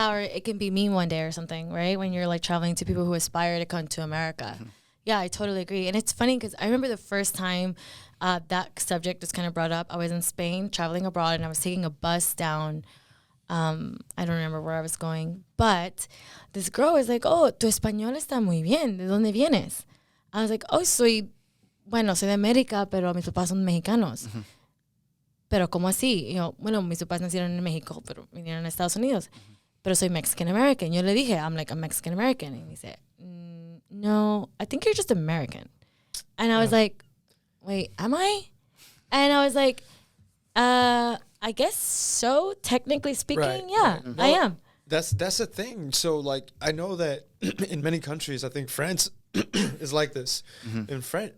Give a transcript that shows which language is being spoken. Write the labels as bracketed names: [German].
[English] or it can be me one day or something, right? When you're like traveling to people who aspire to come to America. Mm-hmm. Yeah, I totally agree. And it's funny because I remember the first time that subject was kind of brought up. I was in Spain traveling abroad, and I was taking a bus down. I don't remember where I was going. But this girl was like, oh, [Spanish] tu español está muy bien. ¿De dónde vienes? [English] I was like, oh, [Spanish] soy de América, pero mis papás son mexicanos. Mm-hmm. Pero ¿cómo así? Mis papás nacieron en México, pero vinieron a Estados Unidos. Pero soy [English] Mexican American. [Spanish] Yo le dije, [English] I'm like a Mexican American. And he said, no, I think you're just American. And I was like, wait, am I? And I was like, I guess so, technically speaking, right. yeah, well, I am. That's the thing. So, like, I know that in many countries, I think France is like this. Mm-hmm.